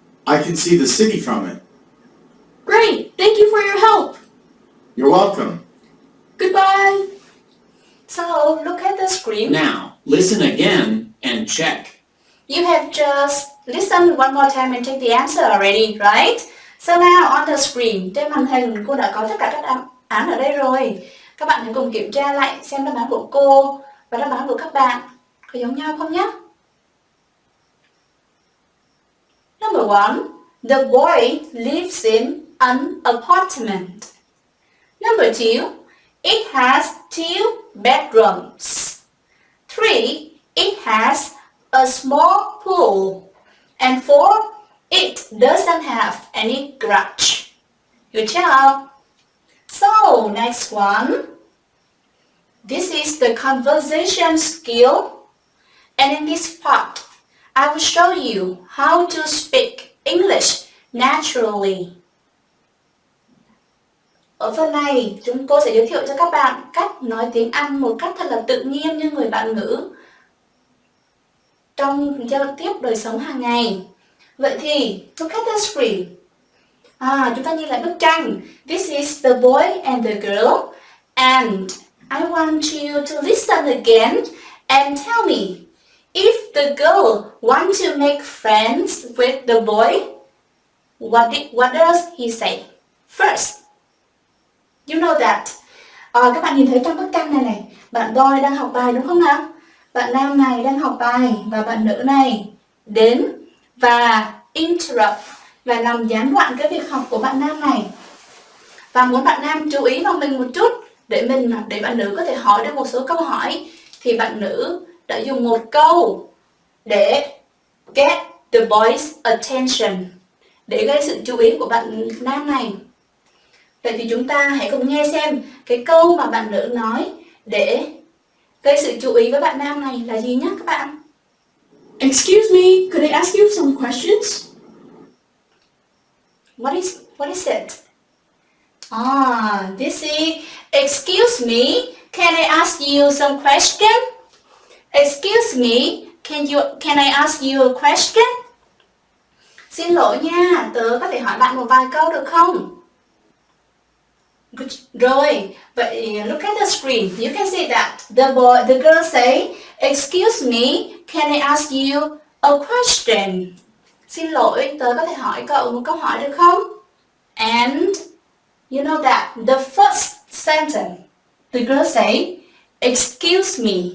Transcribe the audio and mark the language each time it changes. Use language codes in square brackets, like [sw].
[en] I can see the city from it. Great, thank you for your help. You're welcome. Goodbye. So look at the screen. Now, listen again and check. You have just listened one more time and check the answer already, right? So now on the screen, [vi] trên màn hình cô đã có tất cả các đáp án ở đây rồi. Các bạn hãy cùng kiểm tra lại xem đáp án của cô và đáp án của các bạn có giống nhau không nhé. [en] Number 1. The boy lives in an apartment. Number 2. It has 2 bedrooms. 3. It has a small pool. And 4. It doesn't have any garage. Good job. So, next one. This is the conversation skill. And in this part, I will show you how to speak English naturally. [vi] Ở phần này, cô sẽ giới thiệu cho các bạn cách nói tiếng Anh một cách thật là tự nhiên như người bản ngữ trong giao tiếp đời sống hàng ngày. Vậy thì, [en] look at the screen. [vi] Chúng ta nhìn lại bức tranh. [en] This is the boy and the girl. And I want you to listen again and tell me, if the girl wants to make friends with the boy, what does he say? First, you know that. [vi] Các bạn nhìn thấy trong bức tranh này, bạn boy đang học bài đúng không nào? Bạn nam này đang học bài và bạn nữ này đến và interrupt và làm gián đoạn cái việc học của bạn nam này. Và muốn bạn nam chú ý vào mình một chút để bạn nữ có thể hỏi được một số câu hỏi, thì bạn nữ đã dùng một câu để [en] get the boy's attention, [vi] để gây sự chú ý của bạn nam này. Vậy thì chúng ta hãy cùng nghe xem cái câu mà bạn nữ nói để gây sự chú ý với bạn nam này là gì nhé các bạn. [en] Excuse me, could I ask you some questions? What is it? This is, excuse me, can I ask you some question? Excuse me, can I ask you a question? [vi] Xin lỗi nha, tớ có thể hỏi bạn một vài câu được không? [en] Good. [vi] Rồi, vậy [en] look at the screen. You can see that the girl say, excuse me, can I ask you a question? [vi] Xin lỗi, tớ có thể hỏi cậu một câu hỏi được không? [en] And you know that the first sentence, the girl say, excuse me.